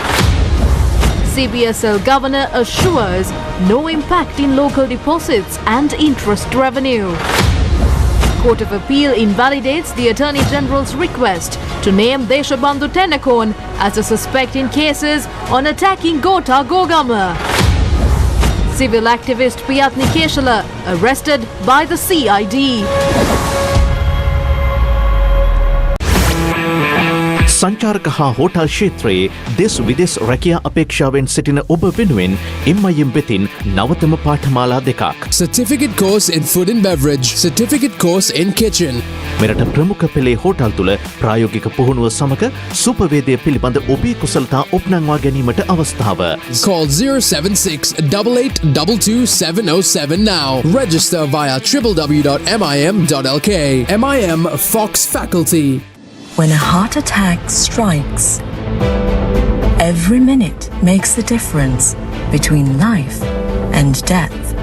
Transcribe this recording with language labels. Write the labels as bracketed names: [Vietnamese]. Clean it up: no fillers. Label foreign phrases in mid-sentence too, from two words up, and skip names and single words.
[English] CBSL Governor assures no impact in local deposits and interest revenue. Court of Appeal invalidates the Attorney General's request to name Deshabandhu Tennakoon as a suspect in cases on attacking Gota Gogama. Civil activist Piyatni Keshala arrested by the CID. [Sinhala] සංචාරක හා හෝටල් ක්ෂේත්‍රයේ දෙස් විදෙස් රැකියා අපේක්ෂාවෙන් සිටින ඔබ වෙනුවෙන් MIM වෙතින් නවතම පාඨමාලා දෙකක්. [English] Certificate course in food and beverage, certificate course in kitchen. [Sinhala] මෙරට ප්‍රමුඛ පෙළේ හෝටල් තුළ ප්‍රායෝගික පුහුණුව සමග සුපවේදය පිළිබඳ ඔබේ කුසලතා ඔප්නංවා ගැනීමට අවස්ථාව. [English] Call 076-8822-707 now. Register via www.mim.lk. MIM Fox Faculty. When a heart attack strikes, every minute makes the difference between life and death.